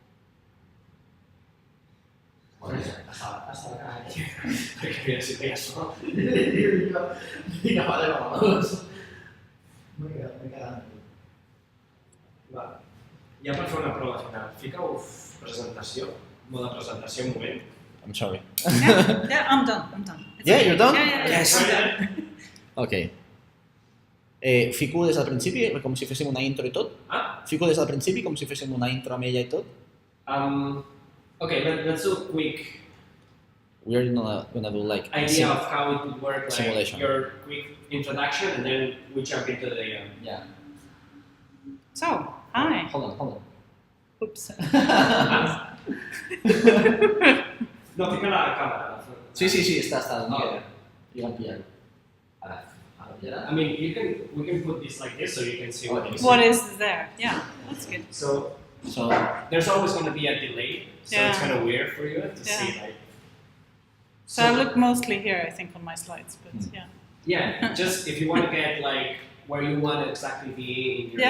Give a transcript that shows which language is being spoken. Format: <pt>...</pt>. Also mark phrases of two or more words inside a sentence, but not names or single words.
<ca>Bueno, està la cara aquí. Perquè mira, si feia so. Vinga, vale, vamos. M'he quedat amb tu. Va. Ja per fer una prova final, fica-ho presentació, mode presentació un moment.</ca> <en>I'm sorry. Yeah, I'm done. It's Yeah, okay. you're done? Yeah. Yes. Ok.</en> <ca>Fico des del principi, com si féssim una intro i tot? Ah? Fico des del principi, com si féssim una intro amb ella i tot?</ca> <en>Okay, let's do a quick We're gonna do like idea of how it would work, like simulation. your quick introduction, and then we jump into the</en> <ca>Ja.</ca> <en>So, hi. Hold on. Oops.</en> <ca>No, fica la càmera. Sí, està. No, jo vam pillar-ho. Ara.</ca> <en>Yeah. I mean, we can put this like this so you can see what you see. What is there? Yeah, that's good. So So there's always going to be a delay, so it's Yeah. kind of weird for you to Yeah. see like. So I look mostly here, I think, on my slides, but yeah. Yeah, just if you want to get like where you want to exactly be in your</en>